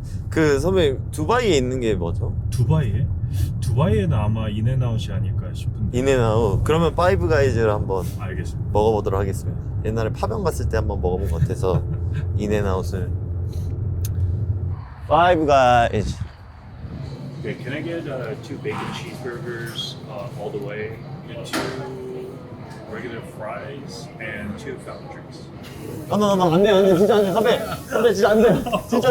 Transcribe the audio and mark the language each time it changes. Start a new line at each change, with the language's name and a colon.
Korean: 그 선배님 두바이에 있는 게 뭐죠? 두바이에? 두바이에는 아마 인앤아웃이 아닐까 싶은데. 인앤아웃. 그러면 파이브 가이즈를 한번 알겠습니다. 먹어보도록 하겠습니다. 옛날에 파병 갔을 때 한번 먹어본 것 같아서 인앤아웃을. 파이브 가이즈.
English: Okay, can I get 2 bacon cheeseburgers all the way, and 2 regular fries, and 2 fountain drinks?
Korean: 안 돼, 진짜 안 돼, 선배 진짜 안 돼, 진짜